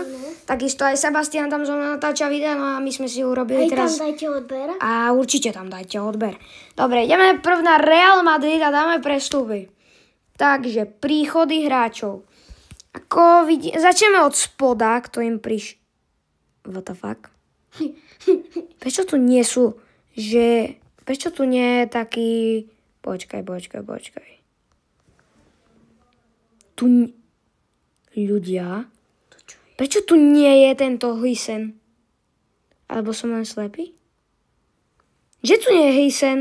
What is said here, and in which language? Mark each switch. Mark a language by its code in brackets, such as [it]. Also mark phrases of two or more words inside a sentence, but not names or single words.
[sk] Takisto aj Sebastian tam zo mnou natáča videa, no a my sme si urobili aj teraz... tam dajte odber. A určite tam dajte odber. Dobre, ideme prv na Real Madrid a dáme prestupy. Takže, príchody hráčov. Ako vidí... Začneme od spoda, kto im [en] What the fuck? [sk] Prečo tu nie sú, že... Prečo tu nie je taký... Počkaj. Tu... Ľudia... Prečo tu nie je tento Huysen? Alebo som len slepý? Že tu nie je Huysen?